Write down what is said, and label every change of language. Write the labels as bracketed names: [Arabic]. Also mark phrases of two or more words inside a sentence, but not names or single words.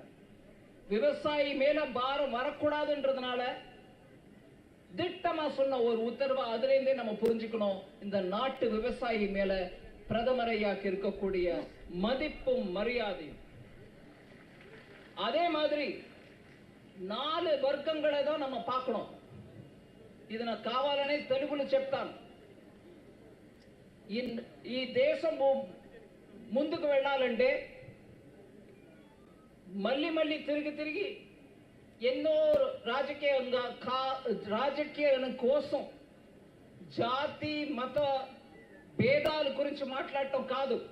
[Tamil] விவசாயி மேல பாரம் வரக்கூடாதுன்றதுனால திட்டமா சொன்ன ஒரு உத்தரவு. அதுல இருந்தே நம்ம புரிஞ்சுக்கணும் இந்த நாட்டு விவசாயி மேல பிரதமர் ஐயாக்கு இருக்கக்கூடிய மதிப்பும் மரியாதையும். அதே மாதிரி 4 వర్గங்களை தான் நம்ம பார்க்கணும். [Telugu] ఇది నా కావాలనే తెలుగులో చెప్తాను. ఈ దేశం ముందుకు వెళ్ళాలంటే మళ్ళీ మళ్ళీ తిరిగి ఎన్నో రాజకీయం కోసం జాతి మత భేదాల గురించి మాట్లాడటం కాదు.